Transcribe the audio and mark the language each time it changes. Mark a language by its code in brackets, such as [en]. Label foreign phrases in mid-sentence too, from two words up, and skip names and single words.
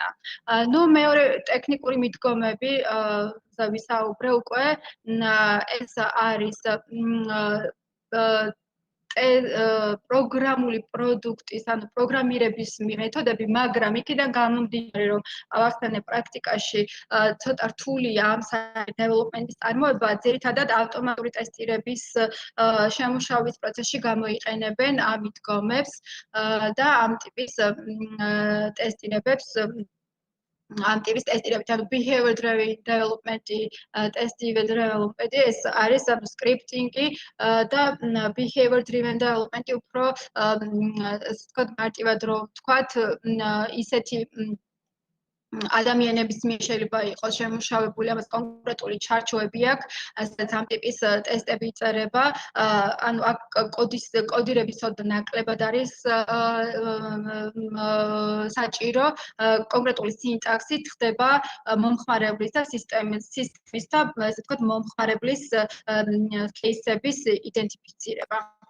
[ka] ნუ მეორე ტექნიკური მიდგომები ვისაუბრე უკვე, ეს არის პროგრამული პროდუქტის, ანუ პროგრამირების მეთოდები, მაგრამ იქიდან გამომდინარე, რომ ავახსენე პრაქტიკაში ცოტა რთულია ამ დეველოპმენტის წარმოება, ძირითადად ავტომატური ტესტირების შემუშავის პროცესში გამოიყენებენ ამ მიდგომებს და ამ ტიპის ტესტირებებს ამ ტიპის ტესტირებით, ანუ [en] behavior driven development-ი, test-driven development-ი, [ka] ეს არის [en] scripting-ი და behavior driven development-ი უფრო [ka] ასე ვთქვათ, მარტივად რომ ვთქვათ, ისეთი ადამიანების მიერ შეიძლება იყოს შემუშავებული, ამას კონკრეტული ჩარჩოები აქვს, სადაც ამ ტიპის ტესტები იწერება, ანუ აქ კოდირების ცოდნა ნაკლებად არის საჭირო, კონკრეტული სინტაქსით ხდება მომხმარებლის და სისტემის და ასე ვთქვათ, მომხმარებლის кейსების იდენტიფიცირება.